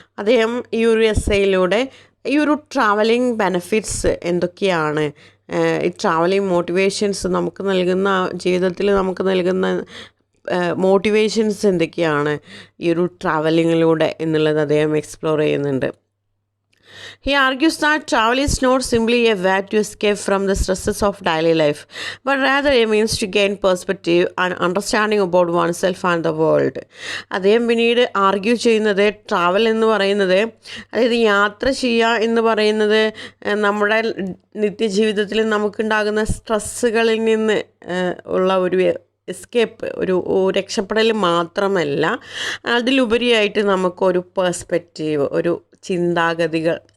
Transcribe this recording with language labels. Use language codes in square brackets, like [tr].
[ml] അദ്ദേഹം ഈ ഒരു എസ്സേയിലൂടെ ഈ ഒരു ട്രാവലിംഗ് ബെനഫിറ്റ്സ് എന്തൊക്കെയാണ്, ഈ ട്രാവലിംഗ് മോട്ടിവേഷൻസ് നമുക്ക് നൽകുന്ന, ജീവിതത്തിൽ നമുക്ക് നൽകുന്ന മോട്ടിവേഷൻസ് എന്തൊക്കെയാണ് ഈ ഒരു ട്രാവലിങ്ങിലൂടെ എന്നുള്ളത് അദ്ദേഹം എക്സ്പ്ലോർ ചെയ്യുന്നുണ്ട്. [en] He argues that travel is not simply a way to escape from the stresses of daily life, but rather a means to gain perspective and understanding about oneself and the world. [ml] അദ്ദേഹം പിന്നീട് argue ചെയ്യുന്നത്, travel എന്ന് പറയുന്നത്, അതായത് യാത്ര ചെയ്യുക എന്ന് പറയുന്നത് നമ്മുടെ നിത്യജീവിതത്തിൽ നമുക്കുണ്ടാകുന്ന സ്ട്രെസ്സുകളിൽ നിന്ന് ഉള്ള ഒരു എസ്കേപ്പ്, ഒരു രക്ഷപ്പെടൽ മാത്രമല്ല, അതിലുപരിയായിട്ട് നമുക്കൊരു പെർസ്പെക്റ്റീവ്, ഒരു ചിന്താഗതികൾ